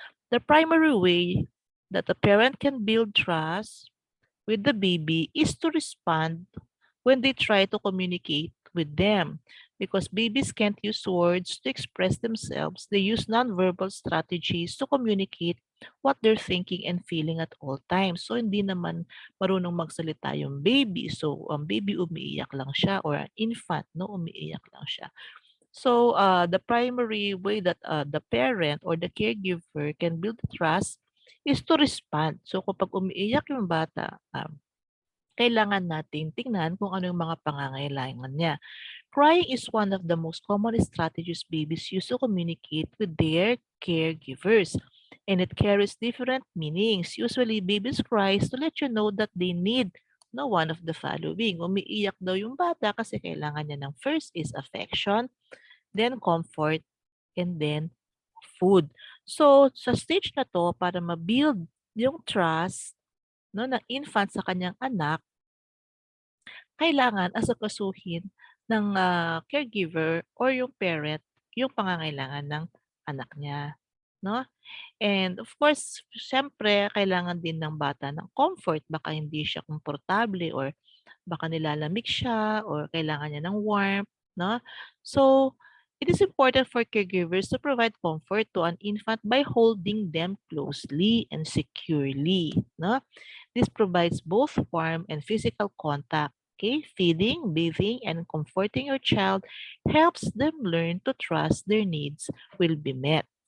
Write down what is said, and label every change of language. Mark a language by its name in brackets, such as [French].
[English] The primary way that a parent can build trust with the baby is to respond when they try to communicate with them. Because babies can't use words to express themselves, they use nonverbal strategies to communicate what they're thinking and feeling at all times. [Filipino] So, hindi naman marunong magsalita yung baby. So, ang baby umiiyak lang siya or an infant, no, umiiyak lang siya. [English] So, the primary way that the parent or the caregiver can build trust is to respond. [Filipino] So, kapag umiiyak yung bata, kailangan nating tingnan kung ano yung mga pangangailangan niya. [English] Crying is one of the most common strategies babies use to communicate with their caregivers. And it carries different meanings. Usually, babies cry to let you know that they need no one of the following. [Filipino] Umiiyak daw yung bata kasi kailangan niya ng [English] first is affection, then comfort, and then food. [Filipino] So, sa stage na to, para ma-build yung trust no, ng infant sa kanyang anak, kailangan asukasuhin ng caregiver or yung parent yung pangangailangan ng anak niya. No? [English] And of course, [Filipino] syempre, kailangan din ng bata ng comfort. Baka hindi siya komportable or baka nilalamig siya or kailangan niya ng warmth. No? [English] So, it is important for caregivers to provide comfort to an infant by holding them closely and securely. No? This provides both warmth and physical contact. Okay, feeding, bathing, and comforting your child helps them learn to trust their needs will be met.